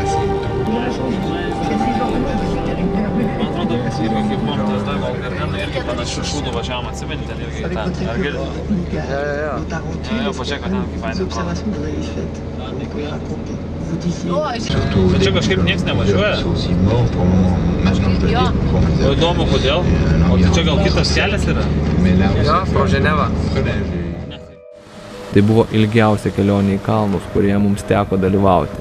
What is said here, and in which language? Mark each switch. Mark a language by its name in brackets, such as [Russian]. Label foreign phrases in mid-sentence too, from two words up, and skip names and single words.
[Lithuanian] Kaip mokytojas dar gal ir irgi panašiai. [French] avec votre équipe. Donc, vos Tarentines, les observations que vous avez faites, vous pouvez raconter. Vous disiez... [Lithuanian] Bet čia kažkaip nieks nevažiuoja. O įdomu, kodėl? O tai čia gal kitas kelias yra? Jo, pro Ženevą. Tai buvo ilgiausia kelionė į kalnus, kurioje mums teko dalyvauti.